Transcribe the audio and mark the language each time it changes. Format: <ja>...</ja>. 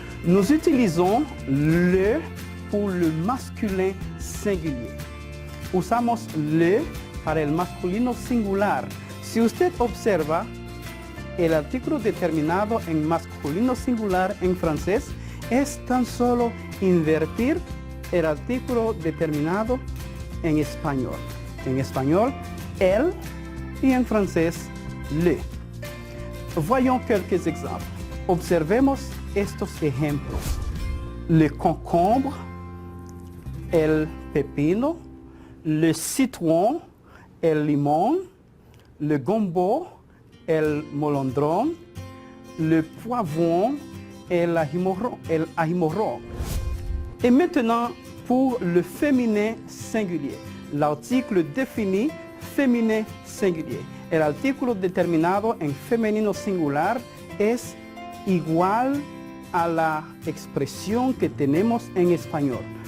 <fr>Nous utilisons le pour le masculin singulier.</fr> <es>Usamos le para el masculino singular. Si usted observa, el artículo determinado en masculino singular en francés es tan solo invertir el artículo determinado en español. En español, el, y en francés, le.</es> <fr>Voyons quelques exemples.</fr> <es>Observemos estos ejemplos.</es> <fr>Le concombre, el pepino, le citron, el limón, le gombo, el molondrón, le poivron, el ahimorron. Et maintenant, pour le féminin singulier, l'article défini féminin singulier.</fr> <es>El artículo determinado en femenino singular es igual a la expresión que tenemos en español.</es>